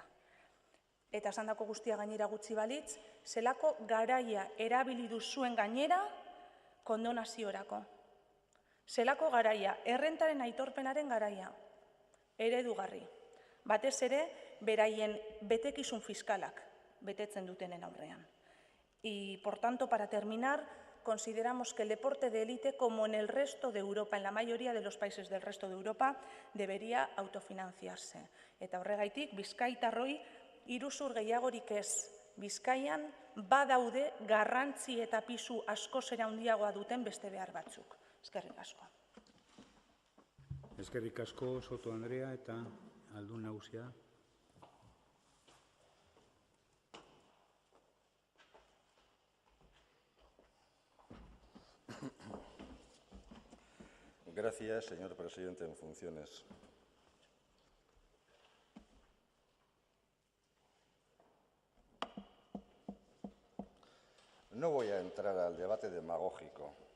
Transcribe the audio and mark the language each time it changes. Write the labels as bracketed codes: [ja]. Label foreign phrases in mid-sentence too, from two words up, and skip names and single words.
[eu] Eta esandako guztia gainera gutxi balitz, zelako garaia erabili duzuen gainera kondonaziorako. Zelako garaia, errentaren aitorpenaren garaia, eredugarri. Batez ere, beraien betekizun fiskalak betetzen dutenen aurrean. [es] Y, por tanto, para terminar, consideramos que el deporte de élite, como en el resto de Europa, en la mayoría de los países del resto de Europa, debería autofinanciarse. [eu] Eta horregaitik, bizkaitarroi, iruzur gehiagorik ez, Bizkaian badaude garrantzi eta pisu askoz ere handiagoa duten beste behar batzuk. Eskerrik asko. Eskerrik asko, Soto Andrea eta Aldun Nagusia. [es] Gracias, señor presidente en funciones. No voy a entrar al debate demagógico.